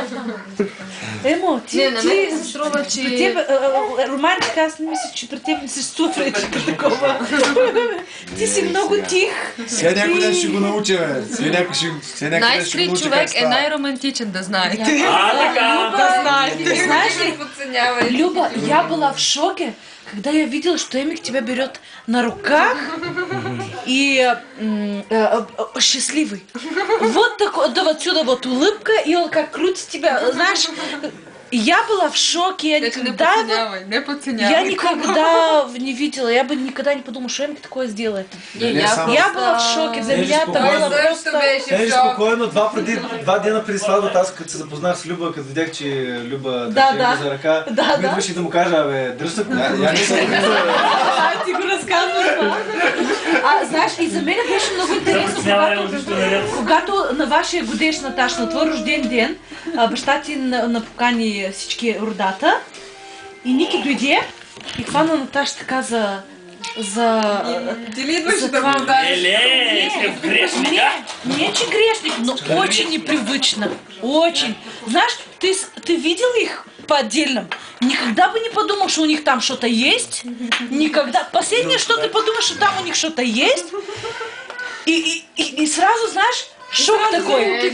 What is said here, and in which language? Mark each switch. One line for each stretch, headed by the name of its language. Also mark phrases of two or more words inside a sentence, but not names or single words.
Bulgarian: Емо, ти се струва, че... При теб романтика, аз не мисля, че при теб не съществува вече такова. Ти си много тих. Сега някой ден ще го науча, бе. Най-скрит човек е най-романтичен, да знаете. Така! Да знаете.
Russian: Знаешь ли, Люба, я была в шоке, когда я видела, что Эмик тебя берет на руках и счастливый. Вот такой, да, отсюда вот улыбка, и он как крутит тебя, знаешь. Я была в шоке, я никогда не видела, я бы никогда не подумала, что Эмик такое сделает. Я была в шоке, за меня это было просто...
Bulgarian: Снежи, спокойно, два дена преди сватбата, аз като се запознах с Люба, като видях, че Люба държа за ръка, идваше да му кажа, дръж се, я не съм. Ти го разказваш това. Знаеш, и за мен беше много интересно, когато на вашия годеж, Наташа, на твой рожден ден, баща ти напокани всички родата и Ники дойде и хвана Наташа така за Ти ли идваш да това? го дадеш? Грешника? Не, че грешник,
Russian: но очень непривычно. Очень. Знаешь, ты видел их по отдельным? Никогда бы не подумал, что у них там что-то есть. Никогда. Последнее, что ты подумаешь, что там у них что-то есть. И сразу, знаешь, шок такой.